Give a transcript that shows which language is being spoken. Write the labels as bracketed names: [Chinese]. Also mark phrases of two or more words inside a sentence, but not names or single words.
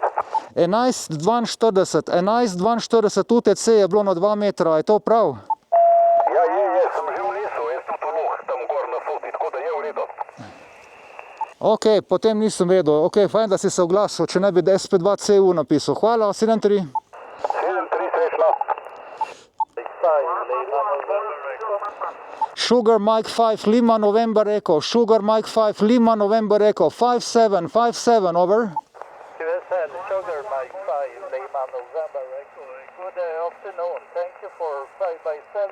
[Slovenian] 11.42, 11.42 UTC je bilo na 2 metra, je to prav? Ja, sem že v lesu, jaz tudi v Loh, tam gor na Soti, tako da je v redu. Ok, potem nisem vedel, ok, fajn, da si se oglasil, če ne bi SP2CU napisal. Hvala, 7-3. 7-3, srečno. [English] Sugar Mike 5, Lima November Echo, Sugar Mike 5, Lima November Echo, 57, 57, over. Sugar Mike 5, Lima November Echo. Good afternoon. Thank you for 5x7.